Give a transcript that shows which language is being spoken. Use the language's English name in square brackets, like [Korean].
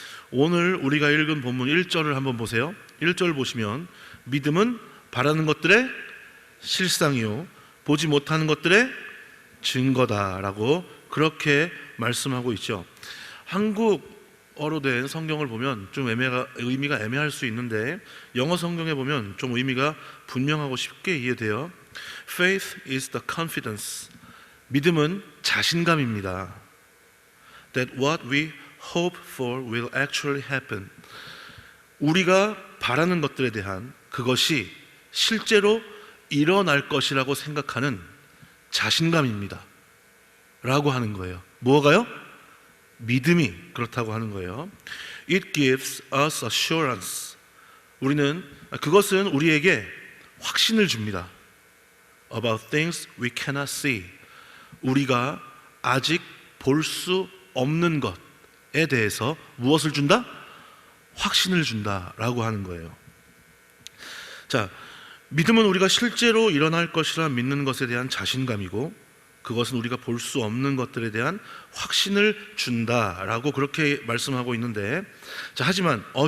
[Korean] 오늘 우리가 읽은 본문 1절을 한번 보세요. 1절 보시면 믿음은 바라는 것들의 실상이요 보지 못하는 것들의 증거다라고 그렇게 말씀하고 있죠. 한국어로 된 성경을 보면 좀 의미가 애매할 수 있는데 영어 성경에 보면 좀 의미가 분명하고 쉽게 이해돼요. [English] Faith is the confidence. [Korean] 믿음은 자신감입니다. [English] That what we hope for will actually happen. [Korean] 우리가 바라는 것들에 대한 그것이 실제로 일어날 것이라고 생각하는 자신감입니다 라고 하는 거예요. 뭐가요? 믿음이 그렇다고 하는 거예요. [English] It gives us assurance. [Korean] 그것은 우리에게 확신을 줍니다. [English] About things we cannot see. [Korean] 우리가 아직 볼 수 없는 것에 대해서 무엇을 준다? 확신을 준다라고 하는 거예요. 자, 믿음은 우리가 실제로 일어날 것이라 믿는 것에 대한 자신감이고, 그것은 우리가 볼 수 없는 것들에 대한 확신을 준다라고 그렇게 말씀하고 있는데, 자, 하지만